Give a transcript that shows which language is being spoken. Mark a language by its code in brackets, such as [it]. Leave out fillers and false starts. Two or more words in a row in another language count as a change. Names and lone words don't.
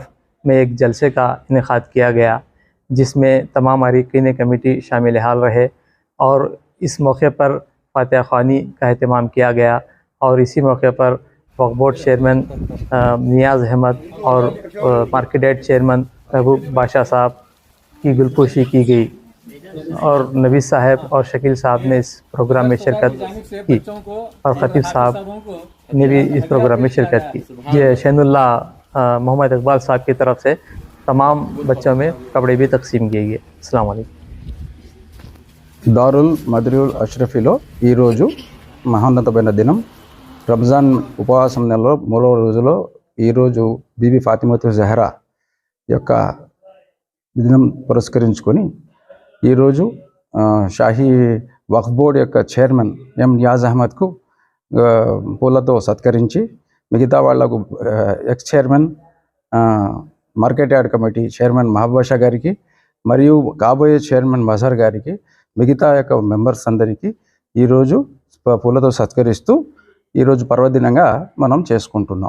[ur] میں ایک جلسے کا انعقاد کیا گیا، جس میں تمام عارقین کمیٹی شامل حال رہے، اور اس موقع پر فاتحہ خوانی کا اہتمام کیا گیا، اور اسی موقع پر وقف بورڈ چیئرمین نیاز احمد اور [en] market chairman [ur] محبوب بادشاہ صاحب کی گلپوشی کی گئی، اور نبی صاحب اور شکیل صاحب نے اس پروگرام میں شرکت کی، اور خطیب صاحب نے بھی اس پروگرام میں شرکت کی۔ یہ شین اللہ محمد اقبال صاحب کی طرف سے تمام بچوں میں کپڑے بھی تقسیم کیے گئے۔ السلام علیکم۔ [te] దారుల్ మద్రియుల్ అష్రఫీలో ఈరోజు మహోన్నతమైన దినం, రంజాన్ ఉపవాసం నెలలో 3వ రోజులో ఈరోజు బీబీ ఫాతిమతు జహరా యొక్క దినం పురస్కరించుకొని ఈరోజు షాహీ వక్ఫ్ బోర్డ్ యొక్క చైర్మన్ ఎం నియాజ్ అహ్మద్కు పూలతో సత్కరించి, మిగతా వాళ్లకు [en] ex chairman market yard committee chairman [te] మహబూబ్ బాషా గారికి మరియు కాబోయే చైర్మన్ మజహర్ గారికి, మిగతా యొక్క మెంబర్స్ అందరికీ ఈరోజు పూలతో సత్కరిస్తూ ఈరోజు పర్వదినంగా మనం చేసుకుంటున్నాం।